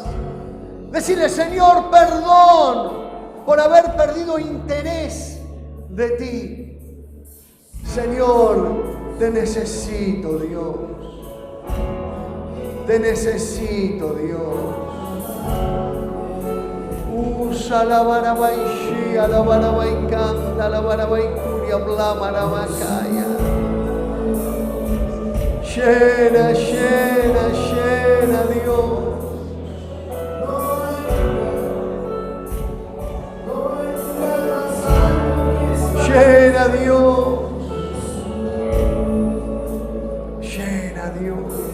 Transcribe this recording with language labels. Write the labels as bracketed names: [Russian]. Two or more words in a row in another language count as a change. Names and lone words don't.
[Spanish] Decirle: Señor, perdón por haber perdido interés de ti. Señor, te necesito, Dios. Te necesito, Dios. Usa la barabaishia, la barabaicanta, la barabaikuria, blamarabacaya. Llena, llena, llena, Dios. Llena, Dios. Llena, Dios.